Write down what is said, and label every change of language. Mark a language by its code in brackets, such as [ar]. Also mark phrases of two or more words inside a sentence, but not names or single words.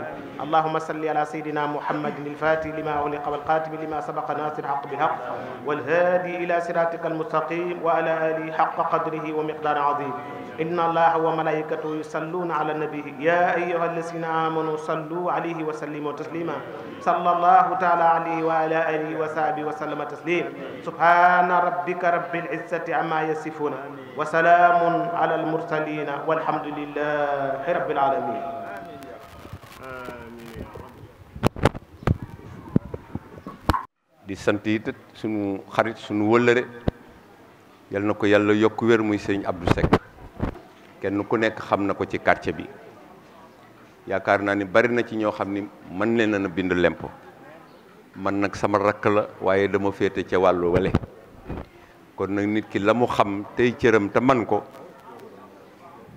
[ar] اللهم صل على سيدنا محمد الفاتح لما أغلق والقاتم لما سبق ناصر الحق بالحق والهادي إلى صراطك المستقيم وعلى آله حق قدره ومقدار عظيم إن الله وملائكته يصلون على النبي يا أيها الذين آمنوا صلوا عليه وسلموا تسليما صلى الله تعالى عليه وعلى آله وصحبه وسلم تسليم سبحان ربك رب العزة عما يصفون وسلام على المرسلين والحمد لله رب العالمين [wo] di sant it sunu xarit sunu wëllëre yal na ko yàlla yokk wér muy sëñ Abdou Seck kenn ku nekk xam na ko ci quartier bi yaakaar naa ni bari na ci ñoo xam ni mën leen na bind lemp man nag sama rakk la waaye dama féete ca wàllu wale kon nag nit ki la mu xam tey cëram te man ko